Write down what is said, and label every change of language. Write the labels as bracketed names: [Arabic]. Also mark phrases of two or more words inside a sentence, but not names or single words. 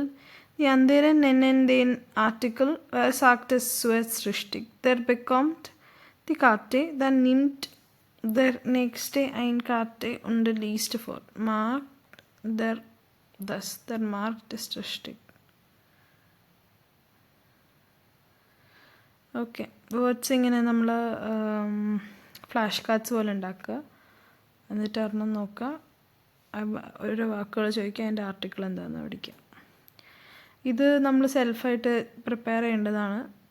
[German] Die anderen nennen den Artikel. Wer sagt es zuerst richtig? Der bekommt die Karte, dann nimmt der Nächste eine Karte und liest vor. Markt der Markt ist richtig. [Malayalam] ഓക്കെ. വേർഡ്സ് ഇങ്ങനെ നമ്മൾ [English] flash cards [Malayalam] പോലെ ഉണ്ടാക്കുക. എന്നിട്ട് ഒരെണ്ണം നോക്കുക, ഓരോ വാക്കുകൾ ചോദിക്കുക, അതിൻ്റെ ആർട്ടിക്കിൾ എന്താണെന്ന് പഠിക്കുക. ഇത് നമ്മൾ സെൽഫായിട്ട് പ്രിപ്പയർ ചെയ്യേണ്ടതാണ്.